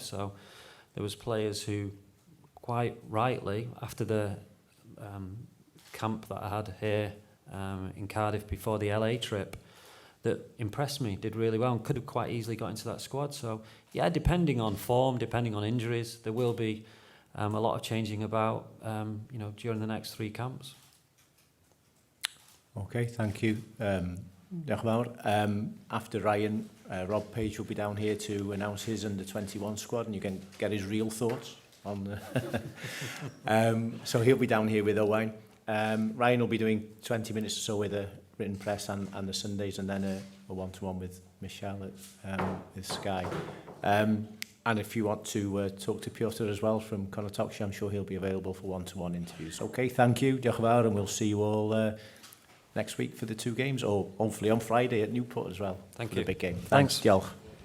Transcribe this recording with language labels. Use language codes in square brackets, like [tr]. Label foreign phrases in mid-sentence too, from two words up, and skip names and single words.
[en] So there was players who, quite rightly, after the camp that I had here in Cardiff before the LA trip, that impressed me, did really well, and could have quite easily got into that squad. So yeah, depending on form, depending on injuries, there will be a lot of changing about during the next 3 camps. Okay, thank you. [cy] Diolch yn fawr. [en] After Ryan, Rob Page will be down here to announce his under-21 squad, and you can get his real thoughts on the... so he'll be down here with Owain. Ryan will be doing 20 minutes or so with the written press and the Sundays, and then a one-to-one with Michelle with Sky. And if you want to talk to Piotr as well from Konotoxia, I'm sure he'll be available for one-to-one interviews. Okay, thank you. [cy] Diolch yn fawr, [en] and we'll see you all next week for the 2 games, or hopefully on Friday at Newport as well. Thank for you. the big game. Thanks. [cy] Diolch.